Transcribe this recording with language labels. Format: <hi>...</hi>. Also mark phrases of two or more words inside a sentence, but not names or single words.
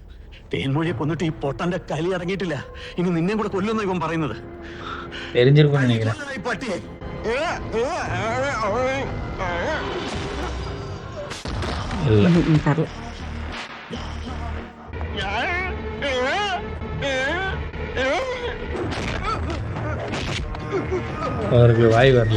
<ml>തേൻമൊഴിയെ കൊന്നിട്ട് ഈ പൊട്ടന്റെ കലി ഇറങ്ങിയിട്ടില്ല. ഇനി നിന്നെ കൂടെ കൊല്ലുന്ന ഇവൻ പറയുന്നത്.</ml> <ta>தெரிஞ்சிருக்கும்னு நினைக்கிறேன்.</ta> <ml>ഈ പട്ടിയെ</ml> <ta>இல்ல</ta> <ml>തരില്ല.</ml> <ta>அவருக்கு வாய் வரல.</ta>